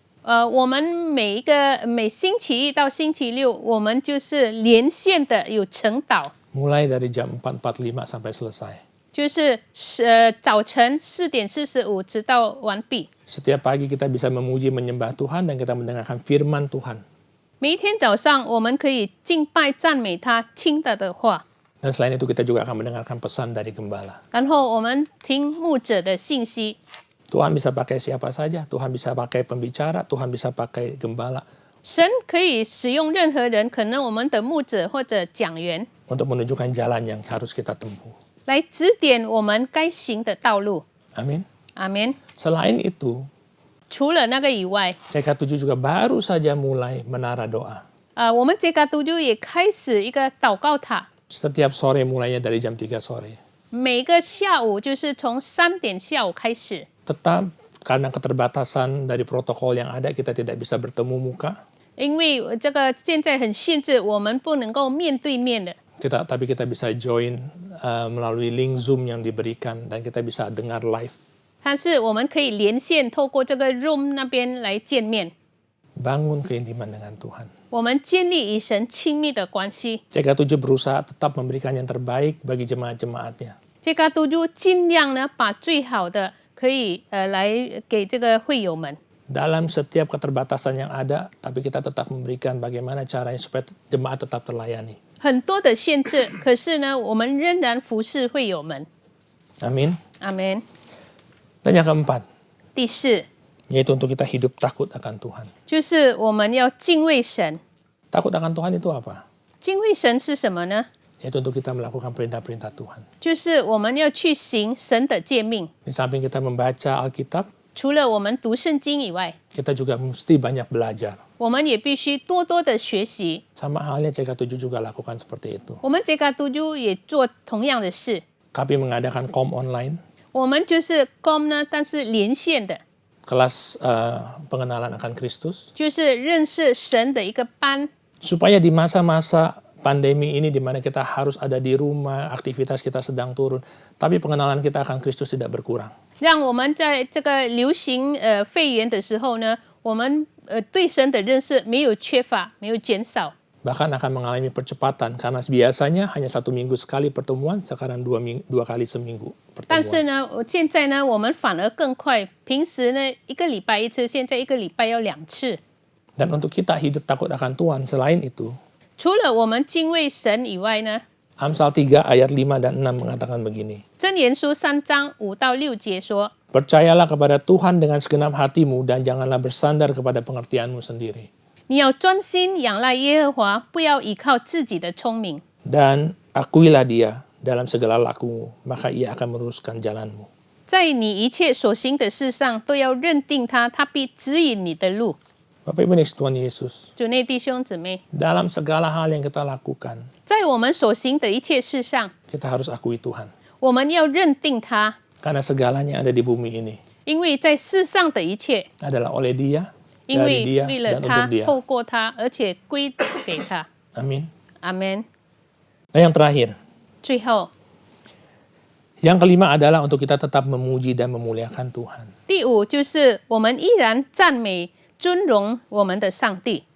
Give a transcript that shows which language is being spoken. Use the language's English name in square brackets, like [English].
[Chinese] 我们每星期一到星期六，我们就是连线的有晨祷， [Indonesian] Mulai dari jam 4.45 sampai selesai. [Chinese] 就是早晨4:45直到完毕。 [Indonesian] Setiap pagi kita bisa memuji menyembah Tuhan dan kita mendengarkan firman Tuhan. [Chinese] 每一天早上，我们可以敬拜赞美他，听他的话， [Indonesian] Dan selain itu kita juga akan mendengarkan pesan dari gembala. [Chinese] 然后我们听牧者的信息。 [Indonesian] Tuhan bisa pakai siapa saja, Tuhan bisa pakai pembicara, Tuhan bisa pakai gembala [Chinese] 神可以使用任何人，可能我们的牧者或者讲员， [Indonesian] untuk menunjukkan jalan yang harus kita tempuh. [Chinese] 来指点我们该行的道路。 [Indonesian] Amin. [Chinese] 阿门。 [Indonesian] Selain itu, [Chinese] 除了那个以外， [Indonesian] CK7 juga baru saja mulai menara doa. [Chinese] 我们JK7也开始一个祷告塔， [Indonesian] Setiap sore mulainya dari jam 3 sore. [Chinese] 每个下午就是从3点下午开始。 [Indonesian] Tetap karena keterbatasan dari protokol yang ada, kita tidak bisa bertemu muka. [Chinese] 因为这个现在很限制，我们不能够面对面的。 [Indonesian] Tapi kita bisa join melalui link Zoom yang diberikan dan kita bisa dengar live. [Chinese] 但是我们可以连线，透过这个 Room 那边来见面。 [Indonesian] Bangun keintiman dengan Tuhan. [Chinese] 我们建立与神亲密的关系。 [Indonesian] CK7 berusaha tetap memberikan yang terbaik bagi jemaat-jemaatnya. [Chinese] JK7尽量呢把最好的可以来给这个会友们。 [Indonesian] Dalam setiap keterbatasan yang ada, tapi kita tetap memberikan bagaimana caranya supaya jemaat tetap terlayani. [Chinese] 很多的限制，可是呢，我们仍然服侍会友们。 [Indonesian] Amin. [Chinese] 阿门。 [Indonesian] Dan yang keempat, [Chinese] 第四， [Indonesian] yaitu untuk kita hidup takut akan Tuhan. [Chinese] 就是我们要敬畏神。 [Indonesian] Takut akan Tuhan itu apa? [Chinese] 敬畏神是什么呢？ [Indonesian] Yaitu untuk kita melakukan perintah-perintah Tuhan. [Chinese] 就是我们要去行神的诫命。 [Indonesian] Di samping kita membaca Alkitab, [Chinese] 除了我们读圣经以外， [Indonesian] kita juga mesti banyak belajar. [Chinese] 我们也必须多多的学习。 [Indonesian] Sama halnya CK7 juga lakukan seperti itu. [Chinese] 我们JK7也做同样的事。 [Indonesian] Kami mengadakan kom online, [Chinese] 我们就是 com 呢，但是连线的， [Indonesian] kelas pengenalan akan Kristus, [Chinese] 就是认识神的一个班， [Indonesian] supaya di masa-masa pandemi ini di mana kita harus ada di rumah, aktivitas kita sedang turun, tapi pengenalan kita akan Kristus tidak berkurang. [Chinese] 让我们在这个流行肺炎的时候呢，我们对神的认识没有缺乏，没有减少。 [Indonesian] Bahkan akan mengalami percepatan karena biasanya hanya 1 minggu sekali pertemuan, sekarang 2 kali seminggu [Chinese] 但是 [Indonesian] pertemuan. [Chinese] 呢，现在呢，我们反而更快。平时呢，1个礼拜1次，现在1个礼拜要2次。 [Indonesian] Dan untuk kita hidup takut akan Tuhan, selain itu, [Chinese] 除了我们敬畏神以外呢， [Indonesian] Amsal 3 ayat 5 dan 6 mengatakan begini. [Chinese] 箴言书3章5到6节说： [Indonesian] Percayalah kepada Tuhan dengan segenap hatimu dan janganlah bersandar kepada pengertianmu sendiri. [Chinese] 你要专心仰赖耶和华，不要依靠自己的聪明。 [Indonesian] Dan akuilah dia dalam segala lakumu, maka ia akan meluruskan jalanmu. [Chinese] 在你一切所行的事上，都要认定他，他必指引你的路。 [Indonesian] Bapak Ibu Tuhan Yesus, [Chinese] 主内弟兄姊妹， [Indonesian] dalam segala hal yang kita lakukan, [Chinese] 在我们所行的一切事上， [Indonesian] kita harus akui Tuhan. [Chinese] 我们要认定他， [Indonesian] Karena segalanya ada di bumi ini [Chinese] 因为在世上的一切， [Indonesian] adalah oleh dia, [Chinese] 因 [Indonesian] dari [Chinese] 为 [Indonesian] dia, [Chinese] 为了 [Indonesian] dan [Chinese] 他 [Indonesian] untuk，dia. [Chinese] 透过他，而且归给他。 [Indonesian] Amin. [Chinese] 阿门。 [Indonesian] Dan yang terakhir, [Chinese] 最后， [Indonesian] yang kelima adalah untuk kita tetap memuji dan memuliakan Tuhan. [Chinese] 第五就是我们依然赞美、尊荣我们的上帝。